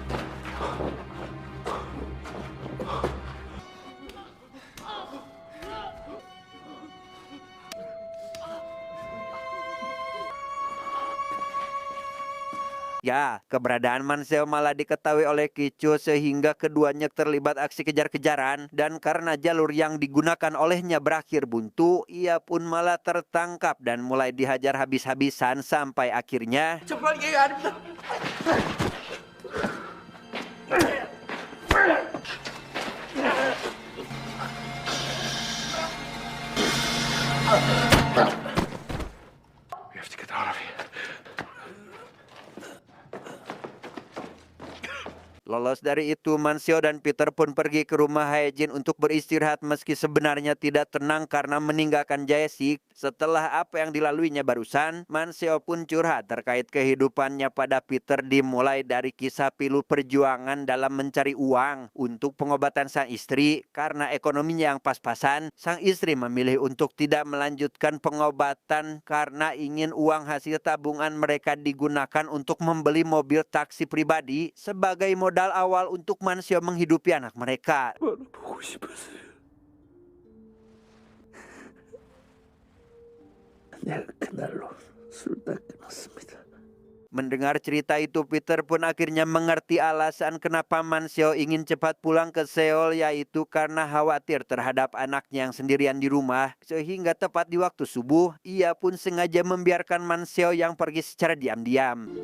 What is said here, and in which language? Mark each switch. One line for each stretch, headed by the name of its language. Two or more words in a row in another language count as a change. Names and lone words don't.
Indonesian: ya, keberadaan Man-seo malah diketahui oleh Ki-chul sehingga keduanya terlibat aksi kejar-kejaran, dan karena jalur yang digunakan olehnya berakhir buntu, ia pun malah tertangkap dan mulai dihajar habis-habisan sampai akhirnya
Korean: 정말 이해 아닙니다.
English: We have to get out of here.
Indonesian: Lolos dari itu, Man-seo dan Peter pun pergi ke rumah Hae-jin untuk beristirahat meski sebenarnya tidak tenang karena meninggalkan Jae-sik. Setelah apa yang dilaluinya barusan, Man-seo pun curhat terkait kehidupannya pada Peter, dimulai dari kisah pilu perjuangan dalam mencari uang untuk pengobatan sang istri. Karena ekonominya yang pas-pasan, sang istri memilih untuk tidak melanjutkan pengobatan karena ingin uang hasil tabungan mereka digunakan untuk membeli mobil taksi pribadi sebagai modal awal untuk Man-seo menghidupi anak mereka.
Korean: 보고 싶었어요. 내가 그날로 술 다 끊었습니다.
Indonesian: Mendengar cerita itu, Peter pun akhirnya mengerti alasan kenapa Man-seo ingin cepat pulang ke Seoul, yaitu karena khawatir terhadap anaknya yang sendirian di rumah. Sehingga tepat di waktu subuh, ia pun sengaja membiarkan Man-seo yang pergi secara diam-diam.